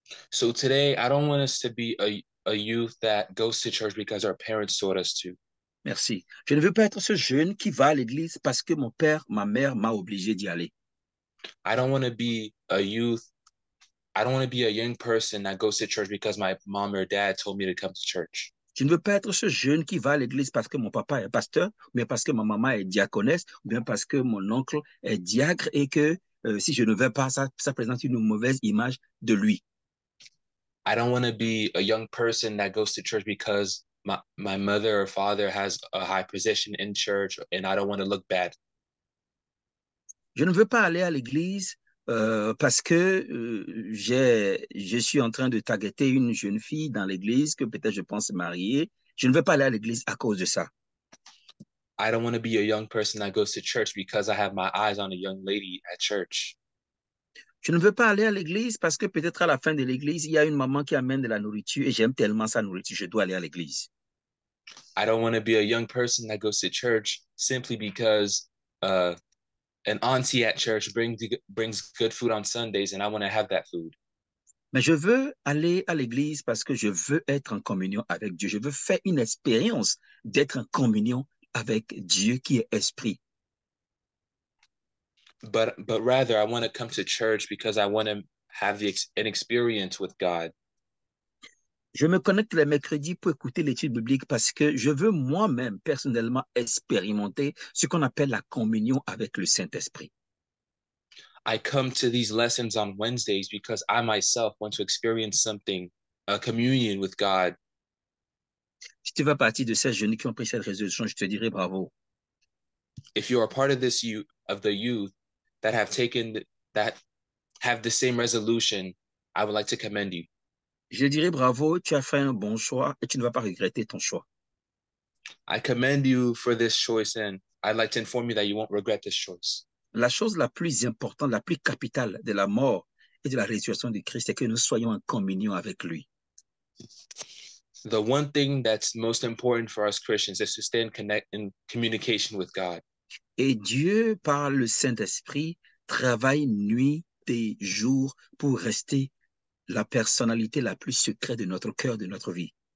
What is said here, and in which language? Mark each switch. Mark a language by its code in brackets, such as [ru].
[en] So today I don't want us to be a youth that goes to church because our parents taught us to. [fr] Merci. Je ne veux pas être ce jeune qui va à l'église parce que mon père, ma mère m'a obligé d'y aller. [en] I don't want to be a youth. I don't want to be a young person that goes to church because my mom or dad told me to come to church. [fr] Je ne veux pas être ce jeune qui va à l'église parce que mon papa est pasteur, ou bien parce que ma maman est diaconesse, ou bien parce que mon oncle est diacre et que si je ne vais pas, ça présente une mauvaise image de lui. [en] I don't want to be a young person that goes to church because my mother or father has a high position in church and I don't want to look bad. [fr] Je ne veux pas aller à l'église parce que je suis en train de targeter une jeune fille dans l'église que peut-être je pense marier. Je ne veux pas aller à l'église à cause de ça. [en] I don't want to be a young person that goes to church because I have my eyes on a young lady at church. [fr] Je ne veux pas aller à l'église parce que peut-être à la fin de l'église, il y a une maman qui amène de la nourriture et j'aime tellement sa nourriture, je dois aller à l'église. [en] I don't want to be a young person that goes to church simply because an auntie at church brings good food on Sundays and I want to have that food. [fr] Mais je veux aller à l'église parce que je veux être en communion avec Dieu. Je veux faire une expérience d'être en communion avec Dieu qui est esprit. [en] But rather I want to come to church because I want to have an experience with God. [fr] Je me connecte les mercredis pour écouter l'étude biblique parce que je veux moi-même personnellement expérimenter ce qu'on appelle la communion avec le Saint-Esprit. [en] I come to these lessons on Wednesdays because I myself want to experience something, a communion with God. [fr] Si tu fais partie de ces jeunes qui ont pris cette résolution, je te dirai bravo. [en] If you are part of this youth, of the youth that have taken that have the same resolution, I would like to commend you. [fr] Je dirai bravo, tu as fait un bon choix et tu ne vas pas regretter ton choix. [en] I commend you for this choice, and I'd like to inform you that you won't regret this choice. [fr] La chose la plus importante, la plus capitale de la mort et de la résurrection de Christ, c'est que nous soyons en communion avec lui. [en] The one thing that's most important for us Christians is to stay in communication with God. [fr] Et Dieu, par le Saint-Esprit, travaille nuit et jour pour rester la personnalité la plus secrète de notre cœur, de notre vie.